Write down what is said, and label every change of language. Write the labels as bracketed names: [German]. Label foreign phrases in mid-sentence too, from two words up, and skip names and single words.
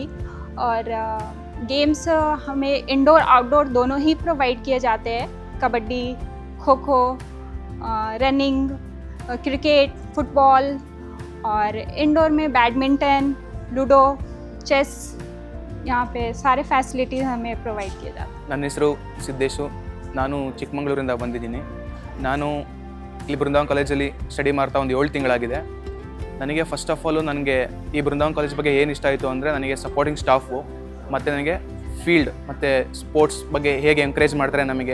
[Hindi] और गेम्स हमें [English] indoor outdoor [Hindi] दोनों ही प्रोवाइड किए जाते हैं. कबड्डी, खो खो, [English] running, cricket, football, [Hindi] और इंडोर में [English] badminton, ludo, chess, [Hindi] यहाँ पे सारे फैसिलिटीज़ हमें प्रोवाइड किए जाते हैं. [Kannada] ನನ್ನ ಹೆಸರು ಸಿದ್ದೇಶು. ನಾನು ಚಿಕ್ಕಮಗಳೂರಿಂದ ಬಂದಿದ್ದೀನಿ. ನಾನು ಇಲ್ಲಿ ಬೃಂದಾವನ್ ಕಾಲೇಜಲ್ಲಿ ಸ್ಟಡಿ ಮಾಡ್ತಾ ಒಂದು 7 ತಿಂಗಳಾಗಿದೆ. ನನಗೆ [English] first of all [Kannada] ನನಗೆ ಈ ಬೃಂದಾವನ್ ಕಾಲೇಜ್ ಬಗ್ಗೆ ಏನು ಇಷ್ಟ ಆಯಿತು ಅಂದರೆ ನನಗೆ [English] supporting staff [Kannada] ಮತ್ತು ನನಗೆ ಫೀಲ್ಡ್ ಮತ್ತು ಸ್ಪೋರ್ಟ್ಸ್ ಬಗ್ಗೆ ಹೇಗೆ ಎಂಕರೇಜ್ ಮಾಡ್ತಾರೆ ನಮಗೆ.